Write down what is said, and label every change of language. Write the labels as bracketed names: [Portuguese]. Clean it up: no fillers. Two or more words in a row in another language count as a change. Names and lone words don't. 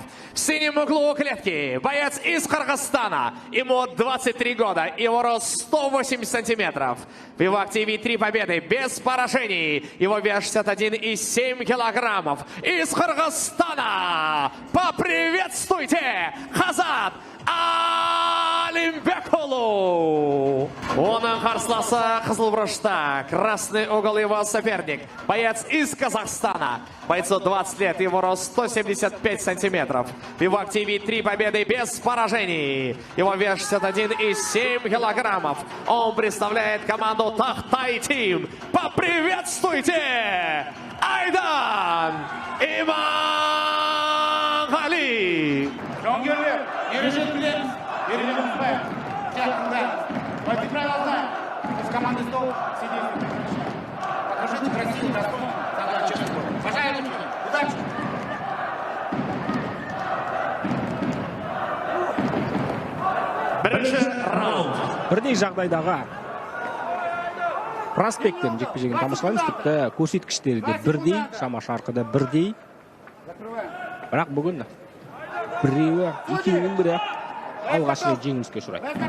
[Russian] В синем углу клетки боец из Кыргызстана. Ему 23 года. Его рост 180 сантиметров. В его активе 3 победы без поражений. Его вес 61,7 килограммов. Из Кыргызстана поприветствуйте Хазат Алимбекулу. [Kazakh] Оның қарсыласы қызыл бұрышта. [Russian] Красный угол его соперник. Боец из Казахстана. Бойцу 20 лет, его рост 175 сантиметров. В его активе 3 победы без поражений. Его вес 61,7 килограммов. Он представляет команду Тахтай Тим. Поприветствуйте Айдан Иманғали. [Kazakh] Жауынгерлер, ережені білеміз, ережені ұмытпайық. Жақында, [Russian] бойцы правилата, из команды «Стол» сидите. Покажите красивый, достойный, самый честный бой. Пожалуй, удачи! [Kazakh] Бірінші раунд. Бірдей жағдайдағы проспекттен жекпе-жегін тамашалаймыз. Тіпті көрсеткіштері де бірдей, шама шарқыда бірдей. Бірақ бүгін біреуі, екеуінің бірі алғаш рет жеңіліске ұшырайды.